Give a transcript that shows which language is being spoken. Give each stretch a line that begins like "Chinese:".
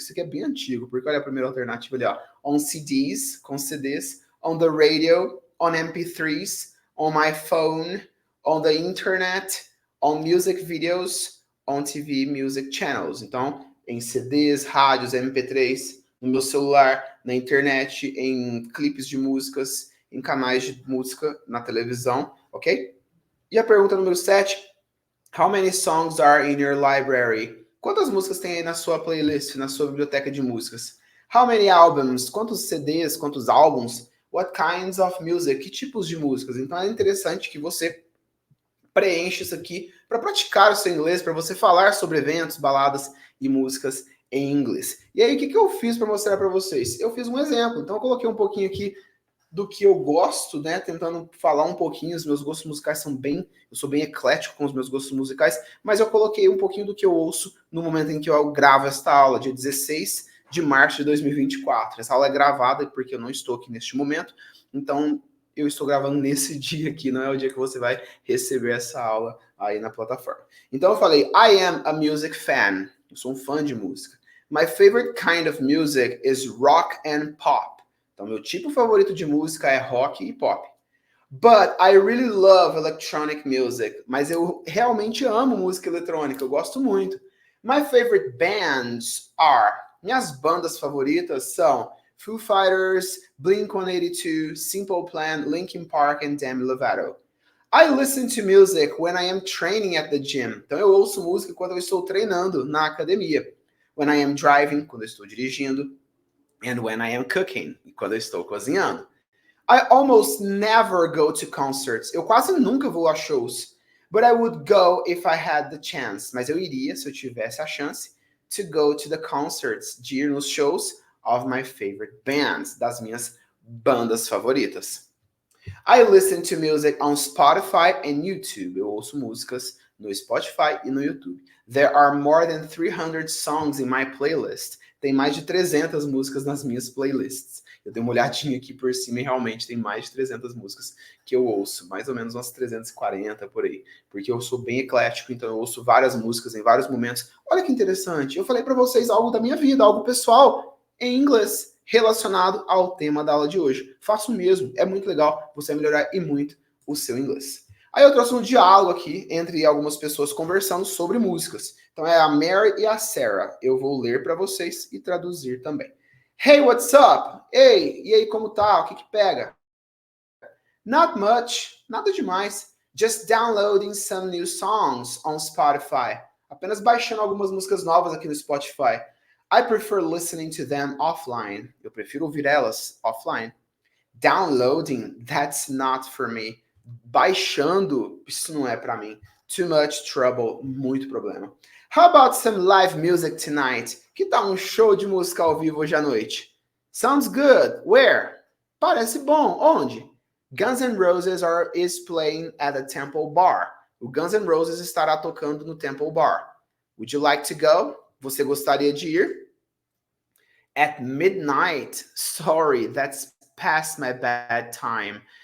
Portuguese: Isso aqui é bem antigo, porque olha a primeira alternativa ali, ó.
English: On CDs,
Portuguese: com CDs,
English: on the radio, on MP3s, on my phone, on the internet, on music videos, on TV music channels.
Portuguese: Então, em CDs, rádios, MP3, no meu celular, na internet, em clipes de músicas, em canais de música, na televisão, ok? E a pergunta número 7.
English: How many songs are in your library?
Portuguese: Quantas músicas tem aí na sua playlist, na sua biblioteca de músicas?
English: How many albums?
Portuguese: Quantos CDs, quantos álbuns?
English: What kinds of music?
Portuguese: Que tipos de músicas? Então é interessante que você preencha isso aqui para praticar o seu inglês, para você falar sobre eventos, baladas e músicas em inglês. E aí, o que eu fiz para mostrar para vocês? Eu fiz um exemplo, então eu coloquei um pouquinho aqui do que eu gosto, né? Tentando falar um pouquinho, os meus gostos musicais são bem... Eu sou bem eclético com os meus gostos musicais, mas eu coloquei um pouquinho do que eu ouço no momento em que eu gravo esta aula, dia 16 de março de 2024. Essa aula é gravada porque eu não estou aqui neste momento, então eu estou gravando nesse dia aqui, não é o dia que você vai receber essa aula aí na plataforma. Então eu falei,
English: I am a music fan.
Portuguese: Eu sou um fã de música.
English: My favorite kind of music is rock and pop.
Portuguese: Então, meu tipo favorito de música é rock e pop.
English: But I really love electronic music.
Portuguese: Mas eu realmente amo música eletrônica, eu gosto muito.
English: My favorite bands are...
Portuguese: Minhas bandas favoritas são Foo Fighters, Blink-182, Simple Plan, Linkin Park and Demi Lovato.
English: I listen to music when I am training at the gym.
Portuguese: Então eu ouço música quando eu estou treinando na academia.
English: When I am driving,
Portuguese: quando eu estou dirigindo.
English: And when I am cooking,
Portuguese: quando eu estou cozinhando.
English: I almost never go to concerts.
Portuguese: Eu quase nunca vou a shows.
English: But I would go if I had the chance.
Portuguese: Mas eu iria se eu tivesse a chance
English: to go to the concerts,
Portuguese: de ir nos shows
English: of my favorite bands,
Portuguese: das minhas bandas favoritas.
English: I listen to music on Spotify and YouTube.
Portuguese: Eu ouço músicas no Spotify e no YouTube.
English: There are more than 300 songs in my playlist.
Portuguese: Tem mais de 300 músicas nas minhas playlists. Eu dei uma olhadinha aqui por cima e realmente tem mais de 300 músicas que eu ouço. Mais ou menos umas 340 por aí. Porque eu sou bem eclético, então eu ouço várias músicas em vários momentos. Olha que interessante. Eu falei para vocês algo da minha vida, algo pessoal em inglês, relacionado ao tema da aula de hoje. Faço mesmo, é muito legal, você vai melhorar e muito o seu inglês. Aí eu trouxe um diálogo aqui entre algumas pessoas conversando sobre músicas. Então é a Mary e a Sarah. Eu vou ler para vocês e traduzir também.
English: Hey, what's up?
Portuguese: Ei, e aí, como tá? O que pega?
English: Not much,
Portuguese: nada demais.
English: Just downloading some new songs on Spotify.
Portuguese: Apenas baixando algumas músicas novas aqui no Spotify.
English: I prefer listening to them offline.
Portuguese: Eu prefiro ouvir elas offline.
English: Downloading, that's not for me.
Portuguese: Baixando, isso não é para mim.
English: Too much trouble,
Portuguese: muito problema.
English: How about some live music tonight?
Portuguese: Que tal um show de música ao vivo hoje à noite?
English: Sounds good. Where?
Portuguese: Parece bom. Onde?
English: Guns N' Roses is playing at the Temple Bar.
Portuguese: O Guns N' Roses estará tocando no Temple Bar.
English: Would you like to go?
Portuguese: Você gostaria de ir?
English: At midnight. Sorry, that's past my bad time.